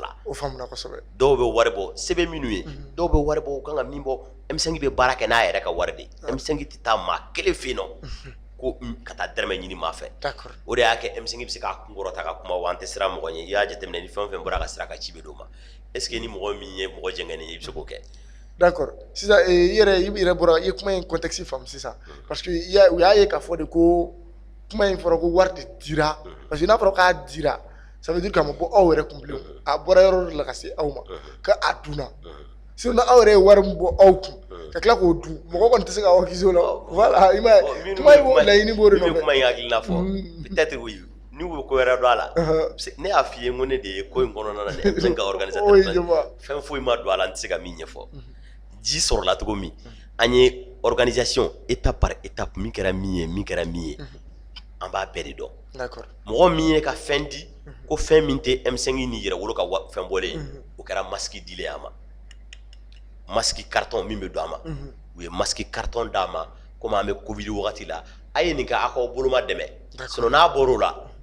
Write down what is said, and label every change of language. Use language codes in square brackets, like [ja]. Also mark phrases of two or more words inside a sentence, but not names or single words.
[bm] o faamuna kosɛbɛ dɔw bɛ wari bɔ sɛbɛn minnu ye dɔw bɛ wari bɔ u kan ka min bɔ M5 bɛ baara kɛ n'a yɛrɛ ka wari de ye M5 tɛ taa maa kelen fɛ yen nɔ ko ka taa dɛrɛmɛ ɲini maa fɛ o de y'a kɛ M5 bɛ se k'a kunkɔrɔta ka kuma wa an tɛ siran mɔgɔ ɲɛ i y'a jateminɛ ni fɛn o fɛn bɔra ka sira ka ci bɛ d'o ma [fr] est ce que [bm] ni mɔgɔ min ye mɔgɔ jɛngɛnen ye i bɛ se k'o kɛ d'accord sisan i yɛrɛ bɔra i ye kuma in contexte faamu sisan parce que u y'a ye k'a fɔ de ko kuma in fɔra ko wari de dira parce que n'a fɔra k'a dira [fr] ça veut dire [bm] k'a ma bɔ aw yɛrɛ kun bilen a bɔra yɔrɔ dɔ la ka se aw ma ka a dunna sinon aw yɛrɛ ye wari min bɔ aw kun ka tila k'o dun mɔgɔ kɔni tɛ se ka accuser o la voilà i m'a ye kuma in laɲini b'o de nɔfɛ kuma in hakilina fɔ [fr] peut-être oui [bm] ni u bɛ ko wɛrɛ dɔn a la ne y'a f'i ye n ko ne de ye ko in kɔnɔna na M5 ka organisateur fɛn foyi ma don a la n tɛ se ka min ɲɛfɔ ji sɔrɔla cogo min an ye organisation [fr] étape par étape [bm] min kɛra min ye an b'a bɛɛ de dɔn mɔgɔ min ye ka fɛn di ko fɛn min tɛ M5 ni yɛrɛwolo ka fɛn bɔlen ye o kɛra masque dilen a ma [fr] masque carton [bm] min bɛ don a ma u ye [fr] masque carton [bm] d'a ma komi an bɛ Covid wagati la a ye nin kɛ a k'aw boloma dɛmɛ sinon n'a bɔr'o la